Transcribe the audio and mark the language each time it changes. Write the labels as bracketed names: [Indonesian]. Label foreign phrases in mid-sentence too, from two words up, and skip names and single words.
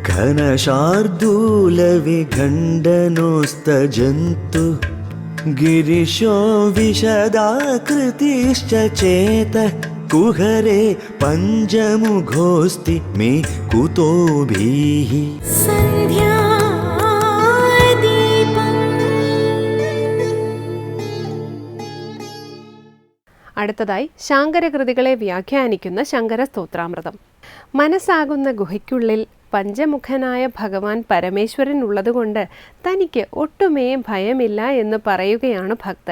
[Sanskrit] घनशार्दूलविखण्डनोस्तजन्तुः गिरिशो विशदाकृतिश्च चेतः कुहरे पञ्चमुखोऽस्ति मे कुतोभिः. [Malayalam] സന്ധ്യാദീപം. അടുത്തതായി ശാങ്കരകൃതികളെ വ്യാഖ്യാനിക്കുന്ന ശങ്കര സ്തോത്രാമൃതം. മനസ്സാകുന്ന ഗുഹയ്ക്കുള്ളിൽ പഞ്ചമുഖനായ ഭഗവാൻ പരമേശ്വരൻ ഉള്ളതുകൊണ്ട് തനിക്ക് ഒട്ടുമേ ഭയമില്ല എന്ന് പറയുകയാണ് ഭക്തൻ.